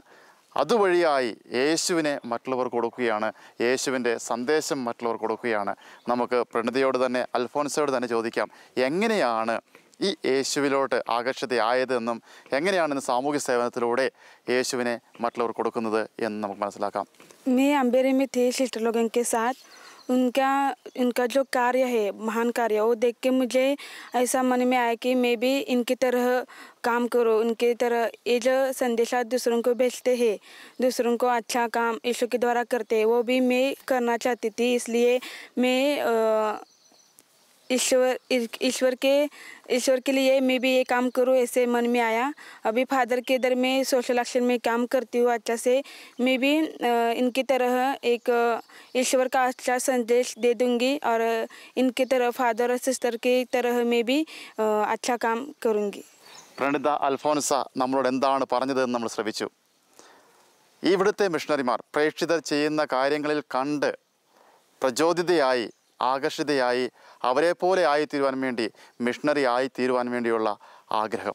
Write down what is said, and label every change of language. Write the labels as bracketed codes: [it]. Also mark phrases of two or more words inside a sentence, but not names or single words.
[ml] അതുവഴിയായി യേശുവിനെ മറ്റുള്ളവർ കൊടുക്കുകയാണ്, യേശുവിൻ്റെ സന്ദേശം മറ്റുള്ളവർ കൊടുക്കുകയാണ്. നമുക്ക് പ്രണിതയോട് തന്നെ, അൽഫോൻസയോട് തന്നെ ചോദിക്കാം, എങ്ങനെയാണ് ഈ യേശുവിലോട്ട് ആകർഷിതയായതെന്നും എങ്ങനെയാണ് ഇന്ന് സാമൂഹ്യ സേവനത്തിലൂടെ യേശുവിനെ മറ്റുള്ളവർ കൊടുക്കുന്നത് എന്ന് നമുക്ക് മനസ്സിലാക്കാം. [hi] मैं अंबेरे में थे सिस्टर लोगों के साथ, उनका जो कार्य है, महान कार्य, वो देख के मुझे ऐसा मन में आया कि मैं भी इनकी तरह काम करूँ, उनके तरह ये जो संदेशा दूसरों को भेजते हैं, दूसरों को अच्छा काम यीशु के द्वारा करते हैं, वो भी मैं करना चाहती थी. इसलिए मैं ईश्वर के लिए मैं भी ये काम करूँ, ऐसे मन में आया. अभी फादर के इधर में [en] social action [hi] में काम करती हूँ अच्छा से. मैं भी इनकी तरह एक ईश्वर का अच्छा संदेश दे दूँगी और इनकी तरह फादर और सिस्टर की तरह मैं भी अच्छा काम करूँगी. [ml] പ്രണിത അൽഫോൻസ നമ്മളോട് എന്താണ് പറഞ്ഞതെന്ന് നമ്മൾ ശ്രവിച്ചു. ഇവിടുത്തെ മിഷണറിമാർ പ്രേക്ഷിതർ ചെയ്യുന്ന കാര്യങ്ങളിൽ കണ്ട് പ്രചോദിതയായി, ആകർഷിതയായി, അവരെപ്പോലെ ആയിത്തീരുവാൻ വേണ്ടി, മിഷണറി ആയിത്തീരുവാൻ വേണ്ടിയുള്ള ആഗ്രഹം.